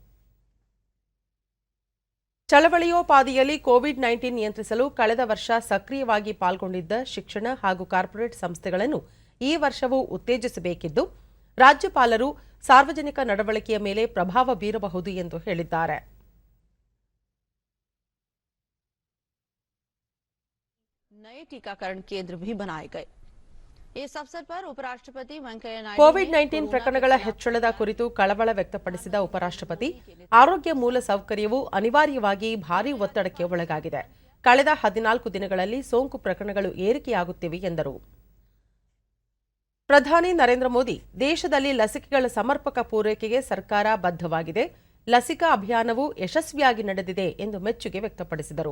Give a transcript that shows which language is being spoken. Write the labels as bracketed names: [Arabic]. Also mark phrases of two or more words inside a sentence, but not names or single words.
[Kannada] ಚಳವಳಿಯೋಪಾದಿಯಲ್ಲಿ ಕೋವಿಡ್-19 ನಿಯಂತ್ರಿಸಲು ಕಳೆದ ವರ್ಷ ಸಕ್ರಿಯವಾಗಿ ಪಾಲ್ಗೊಂಡಿದ್ದ ಶಿಕ್ಷಣ ಹಾಗೂ ಕಾರ್ಪೊರೇಟ್ ಸಂಸ್ಥೆಗಳನ್ನು ಈ ವರ್ಷವೂ ಉತ್ತೇಜಿಸಬೇಕಿದ್ದು, ರಾಜ್ಯಪಾಲರು ಸಾರ್ವಜನಿಕ ನಡವಳಿಕೆಯ ಮೇಲೆ ಪ್ರಭಾವ ಬೀರಬಹುದು ಎಂದು ಹೇಳಿದ್ದಾರೆ. [Hindi] नए टीकाकरण केंद्र भी बनाए गए. इस अवसर पर उपराष्ट्रपति वेंकैया नायडू [Kannada] ಕೋವಿಡ್-19 ಪ್ರಕರಣಗಳ ಹೆಚ್ಚಳದ ಕುರಿತು ಕಳವಳ ವ್ಯಕ್ತಪಡಿಸಿದ ಉಪರಾಷ್ಟ್ರಪತಿ, ಆರೋಗ್ಯ ಮೂಲ ಸೌಕರ್ಯವು ಅನಿವಾರ್ಯವಾಗಿ ಭಾರೀ ಒತ್ತಡಕ್ಕೆ ಒಳಗಾಗಿದೆ. ಕಳೆದ 14 ದಿನಗಳಲ್ಲಿ ಸೋಂಕು ಪ್ರಕರಣಗಳು ಏರಿಕೆಯಾಗುತ್ತಿವೆ ಎಂದರು. ಪ್ರಧಾನಿ ನರೇಂದ್ರ ಮೋದಿ, ದೇಶದಲ್ಲಿ ಲಸಿಕೆಗಳ ಸಮರ್ಪಕ ಪೂರೈಕೆಗೆ ಸರ್ಕಾರ ಬದ್ಧವಾಗಿದೆ, ಲಸಿಕಾ ಅಭಿಯಾನವು ಯಶಸ್ವಿಯಾಗಿ ನಡೆದಿದೆ ಎಂದು ಮೆಚ್ಚುಗೆ ವ್ಯಕ್ತಪಡಿಸಿದರು.